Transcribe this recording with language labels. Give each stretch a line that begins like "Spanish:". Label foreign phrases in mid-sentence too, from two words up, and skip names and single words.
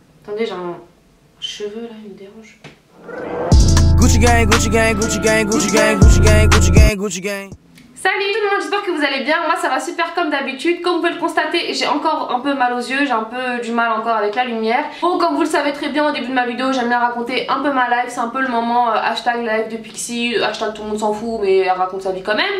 French: Attendez, j'ai un cheveu là, il me dérange.
English: Gucci gang, Gucci gang, Gucci gang, Gucci gang, Gucci gang, Gucci gang, Gucci gang.
French: Salut tout le monde, j'espère que vous allez bien. Moi ça va super comme d'habitude. Comme vous pouvez le constater, j'ai encore un peu mal aux yeux, j'ai un peu du mal encore avec la lumière. Bon, comme vous le savez très bien au début de ma vidéo, j'aime bien raconter un peu ma life. C'est un peu le moment
English: hashtag live
French: de Pixie, hashtag tout le monde s'en fout mais elle raconte sa vie quand même.